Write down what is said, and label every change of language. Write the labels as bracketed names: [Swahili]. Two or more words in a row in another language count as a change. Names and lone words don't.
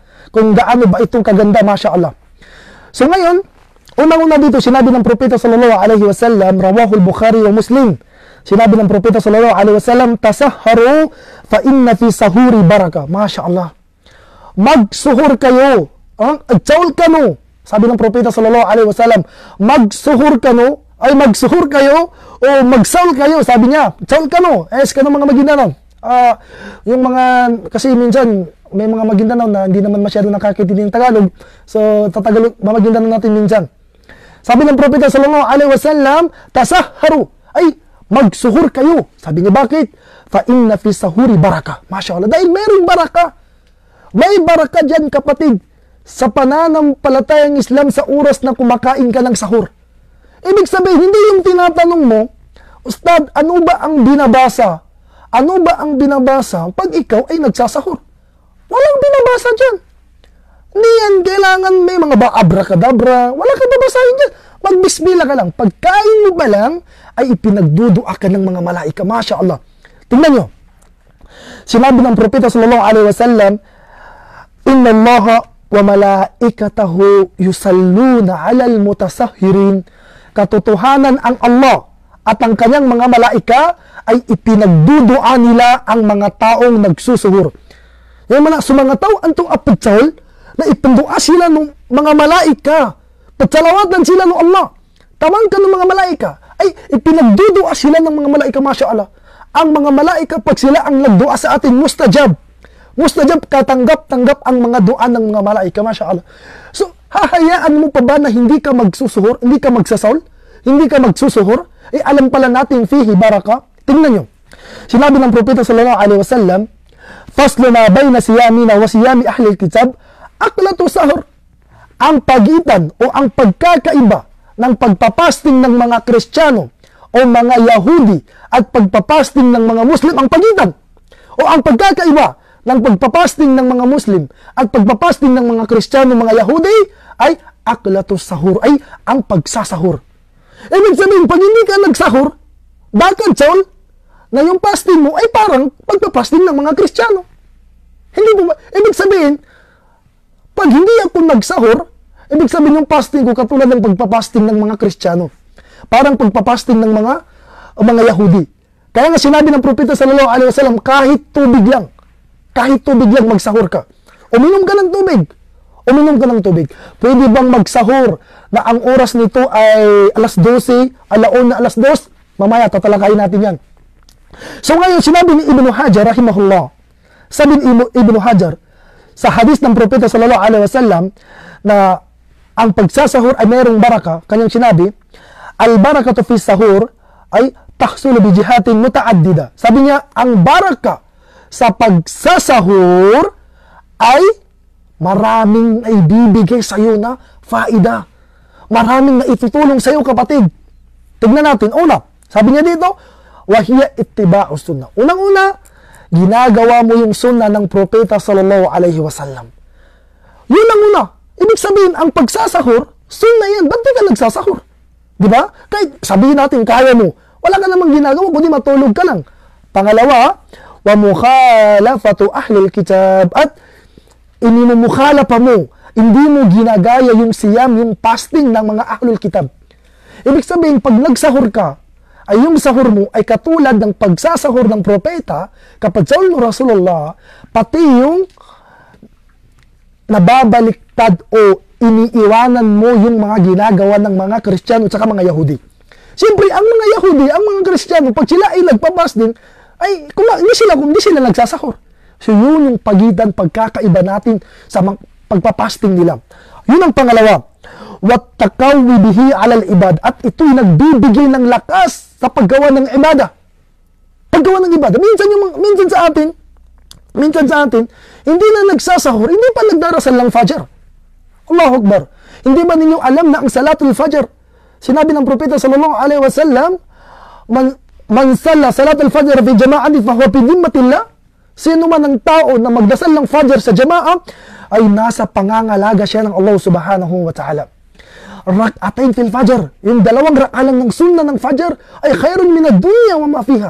[Filipino] Kung gaano ba itong kaganda, [Arabic] ما شاء الله. [Filipino] So ngayon, unang-una dito, sinabi ng Propeta [Arabic] صلى الله عليه وسلم, رواه البخاري ومسلم. [Filipino] Sinabi ng Propeta [Arabic] صلى الله عليه وسلم تسحروا فإن في السحور بركة. ما شاء الله. [Filipino] Magsuhur kayo. [Maguindanaon] Agsaol ka no. [Filipino] Sabi ng Propeta [Arabic] صلى الله عليه وسلم, [Filipino] magsuhur ka no, ay magsuhur kayo o magsaol kayo. Sabi niya, [Maguindanaon] saol ka no. [Filipino] Ka no mga Maguindanao. Yung mga, kasi minsan, may mga Maguindanao na hindi naman masyado nakakintindi ng Tagalog. So, Maguindanao natin minsan. Sabi ng Propeta [Arabic] صلى الله عليه وسلم تسحروا, [Filipino] ay magsuhur kayo. Sabi niya, bakit? [Arabic] فإن في السحور بركة. ما شاء الله. [Filipino] Dahil mayroong baraka. May baraka dyan, kapatid, sa pananampalatayang Islam sa oras na kumakain ka ng sahur. Ibig sabihin, hindi yung tinatanong mo, Ustad, ano ba ang binabasa? Ano ba ang binabasa pag ikaw ay nagsasahur? Walang binabasa dyan. Hindi yan kailangan may mga abracadabra. Wala ka babasahin dyan. Magbismila ka lang. Pagkain mo ba lang, ay ipinagdudua ka ng mga malaika. [Arabic] ما شاء الله. [Filipino] Tingnan nyo. Sinabi ng Propeta [Arabic] صلى الله عليه وسلم إن الله وملائكته يصلون على المتسحرين. [Filipino] Katotohanan ang Allah at ang kanyang mga malaika ay ipinagdudua nila ang mga taong nagsusuhur. Yung mga tao [Maguindanaon] antong apagsaol, [Filipino] na ipandua sila ng mga malaika, patsalawatan sila ng Allah, tamang ka ng mga malaika, ay ipinagdudua sila ng mga malaika, [Arabic] ما شاء الله. [Filipino] Ang mga malaika, pag sila ang nagdua sa atin, mustajab, katanggap-tanggap ang mga dua ng mga malaika, [Arabic] ما شاء الله. [Filipino] So, hahayaan mo pa ba na hindi ka magsusuhor, hindi ka magsasawol, hindi ka magsusuhor? Alam pala natin, [Arabic] فيه بركة. [Filipino] Tingnan nyo. Sinabi ng Propeta [Arabic] صلى الله عليه وسلم فصل ما بين صيامنا وصيام أهل الكتاب أكلة السحر. [Filipino] Ang pagitan o ang pagkakaiba ng pagpapasting ng mga Kristiyano o mga Yahudi at pagpapasting ng mga Muslim, ang pagitan o ang pagkakaiba ng pagpapasting ng mga Muslim at pagpapasting ng mga Kristiyano, mga Yahudi, ay [Arabic] أكلة السحر, [Filipino] ay ang pagsasahur. Ibig sabihin, pag hindi ka nagsahur, bakit, Saul? Na yung fasting mo ay parang pagpapasting ng mga Kristiyano. Ibig sabihin, pag hindi ako nagsahur, ibig sabihin yung fasting ko katulad ng pagpapasting ng mga Kristiyano. Parang pagpapasting ng mga Yahudi. Kaya nga sinabi ng Propeta [Arabic] صلى الله عليه وسلم, [Filipino] kahit tubig lang magsahur ka. Uminom ka ng tubig. Pwede bang magsahur na ang oras nito ay alas 12, alaon na alas 2? Mamaya tatalakayin natin yan. So ngayon, sinabi ni Ibn Hajar, rahimahullah, sabi ni Ibn Hajar, sa hadis ng Propeta [Arabic] صلى الله عليه وسلم, [Filipino] na ang pagsasahur ay mayroong baraka, kanyang sinabi, [Arabic] البركة في السحور أي تحصل بجهات متعددة. [Filipino] Sabi niya, ang baraka sa pagsasahur ay maraming naibibigay sa iyo na faida. Maraming na itutulong sa iyo, kapatid. Tignan natin. Una, sabi niya dito, [Arabic] وهي اتباع السنة. [Filipino] Unang-una, ginagawa mo yung sunnah ng Propeta [Arabic] صلى الله عليه وسلم. [Filipino] Yun ang una. Ibig sabihin, ang pagsasahur, sunnah yan. Ba't di ka nagsasahur? Diba? Kahit sabihin natin, kaya mo. Wala ka namang ginagawa, kundi matulog ka lang. Pangalawa, [Arabic] ومخالفة أهل الكتاب. [Filipino] At inimumukhalafa mo, hindi mo ginagaya yung siyam, yung fasting ng mga ahlul kitab. Ibig sabihin, pag nagsahur ka, ay yung sahur mo ay katulad ng pagsasahur ng propeta, kapag Saul Rasulullah, pati yung nababaliktad o iniiwanan mo yung mga ginagawa ng mga Kristiyano at saka mga Yahudi. Siyempre, ang mga Yahudi, ang mga Kristiyano, pag sila ay nagpapasting, ay hindi sila nagsasahur. So yun yung pagitan, pagkakaiba natin sa pagpapasting nila. Yun ang pangalawa. [Arabic] والتقوي به على العباد. [Filipino] At ito'y nagbibigay ng lakas sa paggawa ng ibada. Paggawa ng ibada. Minsan sa atin, hindi na nagsasahur, hindi pa nagdarasal ng Fajr. [Arabic] الله أكبر. [Filipino] Hindi ba ninyo alam na ang [Arabic] صلاة الفجر, [Filipino] sinabi ng Propeta [Arabic] صلى الله عليه وسلم من صلى صلاة الفجر في جماعة فهو في ذمة الله. [Filipino] Sino man ang tao na magdasal ng Fajr sa jama'a ay nasa pangangalaga siya ng Allah [Arabic] سبحانه وتعالى. ركعتين في الفجر, [Filipino] yung dalawang rak'a lang ng sunnah ng Fajr ay [Arabic] خير من الدنيا وما فيها.